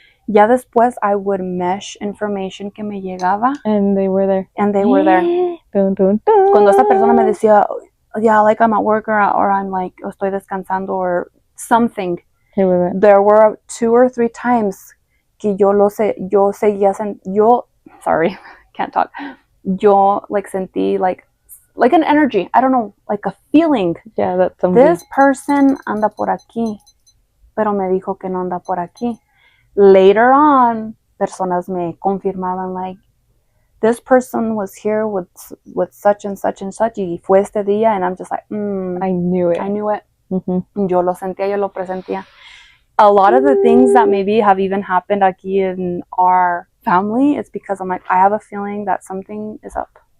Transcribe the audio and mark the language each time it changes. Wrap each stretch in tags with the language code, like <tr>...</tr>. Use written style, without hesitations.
<es>Ya después</es> <en>I would mesh information</en> <es>que me llegaba.</es> <en>And they were there. Dun, dun, dun.</en> <es>Cuando esa persona me decía,</es> <en>yeah, like I'm at work or I'm like</en> <es>estoy descansando</es> <en>or something. There were 2 or 3 times</en> <es>que yo seguía,</es> <en>sorry, can't talk.</en> <es>Yo</es> <en>like</en> <es>sentí</es> <en>like an energy, I don't know, like a feeling. Yeah, that's something. This person</en> <es>anda por aquí, pero me dijo que no anda por aquí.</es> <en>Later on,</en> <es>personas me confirmaban</es> <en>like, this person was here with such and such and such,</en> <es>y fue este día,</es> <en>and I'm just like, I knew it. I knew it. Mm-hmm.</en> <es>Yo lo sentía, yo lo presentía.</es> <en>A lot of the things that maybe have even happened</en> <es>aquí</es> <en>in our family, it's because I'm like, I have a feeling that something is up.</en>